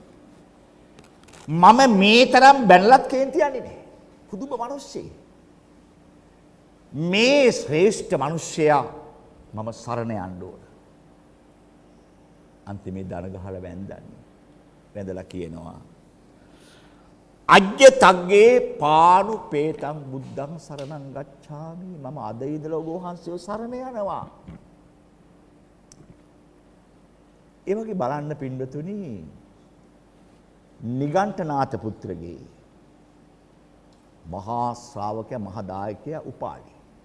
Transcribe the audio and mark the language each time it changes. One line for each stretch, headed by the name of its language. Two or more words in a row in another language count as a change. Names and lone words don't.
Sinhala: මම මේ තරම් බැලලත් කේන්ති යන්නේ නැහැ. පුදුම මිනිස්සෙක්. මේ ශ්‍රේෂ්ඨ මිනිසයා මම සරණ යන්න ඕන. අන්තිමේ දන ගහලා වැන්දන්නේ. වැඳලා කියනවා
Pali: අජ්ජ තග්ගේ පානු පේතං බුද්ධං සරණං ගච්ඡාමි.
Sinhala: මම අද ඉඳලා ඔබ වහන්සේව සරණ යනවා. ඒ වගේ බලන්න පින්වතුනි නිගණ්ඨනාථ පුත්‍රගේ මහා ශ්‍රාවකයා මහා දායකයා උපාලි.